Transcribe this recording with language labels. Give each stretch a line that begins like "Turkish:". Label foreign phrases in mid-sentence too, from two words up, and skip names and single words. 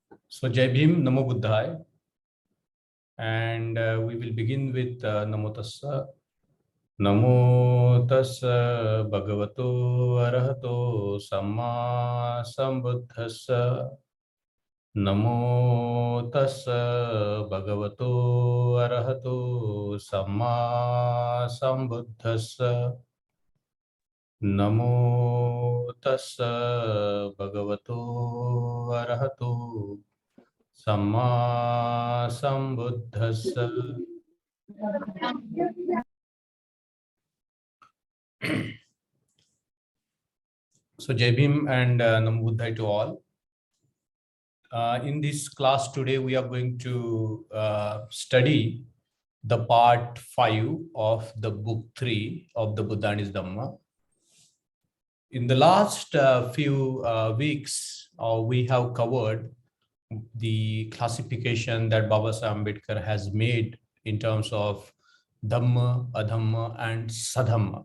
Pali: So
Hindi: Jai Bhim,
Pali: Namo Buddhaya,
English: and we will begin with
Pali: Namo Tassa. Namo Tassa Bhagavato Arahato Samma Sambuddhassa. Namo Tassa Bhagavato Arahato Samma Sambuddhassa. Namo Tassa Bhagavato Arahato Samma Sambuddhassa.
English: So
Hindi: Jai Bhim
English: and
Pali: Namo Buddhaya
English: to all. In this class today, we are going to study the part 5 of the book 3 of the Buddha and his Dhamma. In the last few weeks, we have covered the classification that Baba Sahib Ambedkar has made in terms of Dhamma, Adhamma, and Sadhamma.